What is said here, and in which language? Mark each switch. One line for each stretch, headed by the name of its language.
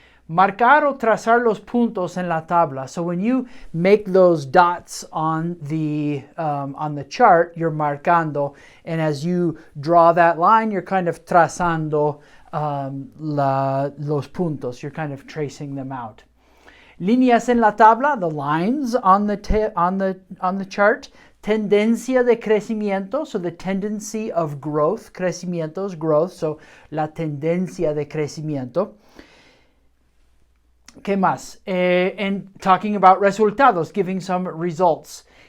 Spanish: Marcar o trazar los puntos en la tabla.
English: So when you make those dots on the chart, you're marcando, and as you draw that line, you're kind of
Spanish: trazando los puntos.
English: You're kind of tracing them out.
Spanish: Líneas en la tabla,
English: the lines on the chart.
Spanish: Tendencia de crecimiento,
English: so the tendency of growth.
Spanish: Crecimiento
English: is growth, so
Spanish: la tendencia de crecimiento. ¿Qué más?
English: And talking about resultados, giving some results.